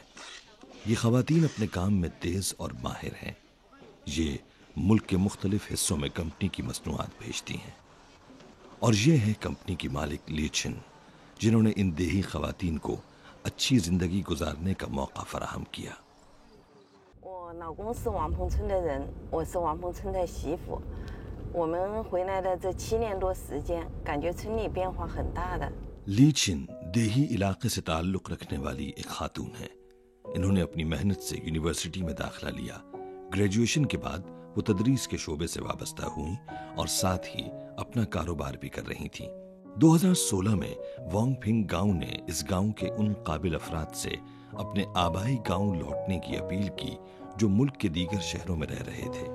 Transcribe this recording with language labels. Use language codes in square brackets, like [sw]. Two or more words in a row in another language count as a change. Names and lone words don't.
[ur] یہ خواتین اپنے کام میں تیز اور ماہر ہیں. یہ ملک کے مختلف حصوں میں کمپنی کی مصنوعات بھیجتی ہیں. اور یہ ہے کمپنی کی مالک لی چن، جنہوں نے ان دیہی خواتین کو اچھی زندگی گزارنے کا موقع فراہم کیا. [zh] 我老公是王鹏村的人，我是王鹏村的媳妇。我们回来的这7年多时间，感觉村里变化很大的。 [ur] لی چن دیہی علاقے سے تعلق رکھنے والی ایک خاتون ہے. انہوں نے اپنی محنت سے یونیورسٹی میں داخلہ لیا. گریجویشن کے بعد وہ تدریس کے شعبے سے وابستہ ہوئی اور ساتھ ہی اپنا کاروبار بھی کر رہی تھی. 2016 میں وونگ فنگ گاؤں نے اس گاؤں کے ان قابل افراد سے اپنے آبائی گاؤں لوٹنے کی اپیل کی جو ملک کے دیگر شہروں میں رہ رہے تھے.